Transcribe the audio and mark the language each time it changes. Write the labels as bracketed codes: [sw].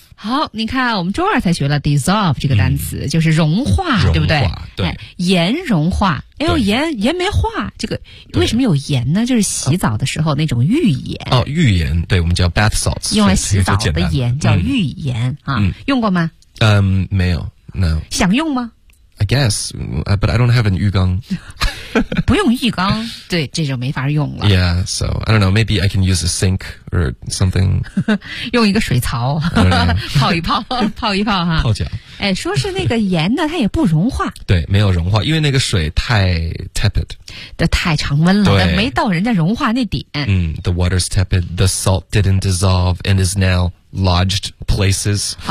[zh] 好你看我们周二才学了 dissolve 这个单词就是融化对不对对盐融化哎呦盐没化这个为什么有盐呢就是洗澡的时候那种浴盐浴盐对我们叫 bath salts 用来洗澡的盐叫浴盐用过吗没有 no 想用吗 [en] I guess but I don't have an 浴缸 [zh] 不用浴缸对这就没法用了 [en] Yeah so I don't know maybe I can use a sink or something [zh] 用一个水槽泡一泡哈泡脚哎，说是那个盐呢它也不融化对没有融化因为那个水太 tepid 太常温了没到人家融化那点 [en] The water's tepid The salt didn't dissolve and is now lodged places